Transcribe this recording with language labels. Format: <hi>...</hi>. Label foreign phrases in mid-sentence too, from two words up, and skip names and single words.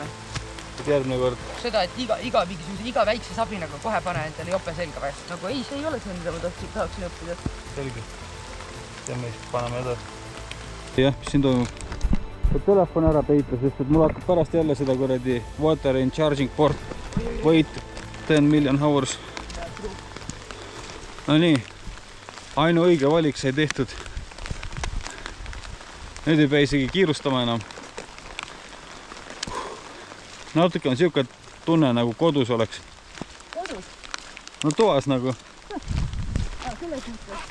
<et>Järgmine kord. Seda, et iga väikse sabinaga kohe pane endale jope selga või? Nagu ei, see ei ole see, mida ma tahaksin õppida. Selge. Teeme vist, paneme edasi. Jah, mis siin toimub? Telefon ära peita, sest et mul hakkab pärast jälle seda kuradi</et> <en>water and charging port. Wait 10 million hours.</en> <et>No nii, ainu õige valik sai tehtud. Nüüd ei pea isegi kiirustama enam. Natuke on siuke tunne nagu kodus oleks. Kodus? No toas nagu. Selles mõttes.</et>